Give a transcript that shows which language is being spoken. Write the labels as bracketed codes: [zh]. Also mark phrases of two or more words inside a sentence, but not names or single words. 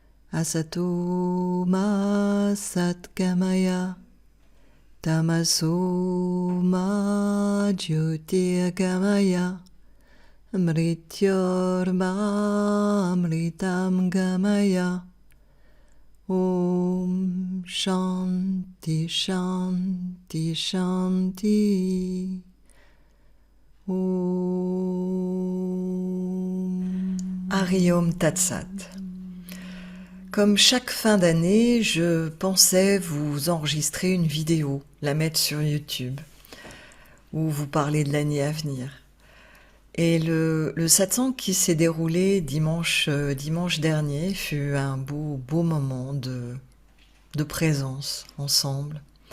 [sa] Asato ma satgamaya, tamaso ma jyotirgamaya, mrityorma amritam gamaya. Om Shanti Shanti Shanti. Om Hari Om Tat Sat. [fr] Comme chaque fin d'année, je pensais vous enregistrer une vidéo, la mettre sur YouTube, où vous parlez de l'année à venir. Et le satsang qui s'est déroulé dimanche dernier fut un beau moment de présence ensemble.